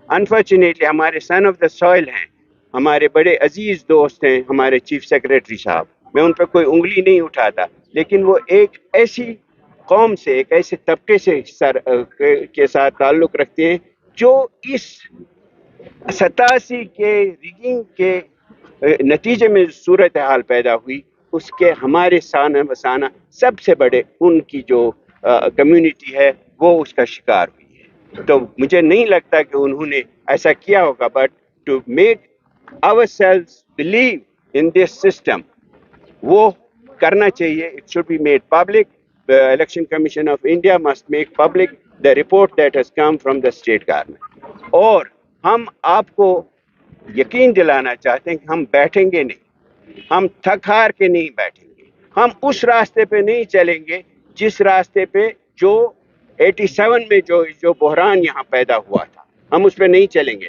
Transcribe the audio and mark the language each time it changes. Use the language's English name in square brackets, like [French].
[Urdu] Unfortunately ہمارے [English] son of the soil [Urdu] ہیں، ہمارے بڑے عزیز دوست ہیں ہمارے چیف سیکریٹری صاحب، میں ان پہ کوئی انگلی نہیں اٹھاتا، لیکن وہ ایک ایسی قوم سے، ایک ایسے طبقے سے کے ساتھ تعلق رکھتے ہیں جو اس 87 کے ریگنگ کے نتیجے میں صورتحال پیدا ہوئی، اس کے ہمارے سانہ بسانہ سب سے بڑے ان کی جو کمیونٹی ہے وہ اس کا شکار ہوئی ہے. تو مجھے نہیں لگتا کہ انہوں نے ایسا کیا ہوگا، [English] but to make ourselves believe in this system, [Urdu] وہ کرنا چاہیے. [English] It should be made public. The Election Commission of India must make public the report that has come from the state government. [Urdu] اور ہم آپ کو یقین دلانا چاہتے ہیں کہ ہم بیٹھیں گے نہیں، ہم تھک ہار کے نہیں بیٹھیں گے، ہم اس راستے پہ نہیں چلیں گے جس راستے پہ جو 87 میں جو بحران یہاں پیدا ہوا تھا، ہم اس پہ نہیں چلیں گے.